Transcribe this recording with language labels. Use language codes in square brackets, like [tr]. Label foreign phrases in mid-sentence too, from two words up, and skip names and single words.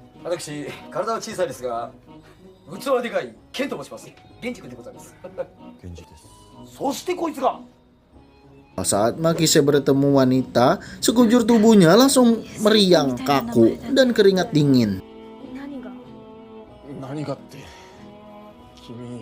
[ja] 私、体は小さいですが、器はでかい、ケンと申します。源氏君でございます。源氏です。そしてこいつが [id] Saat Makise bertemu wanita, sekujur tubuhnya langsung meriang, kaku, dan keringat dingin. [ja] 何が何がって君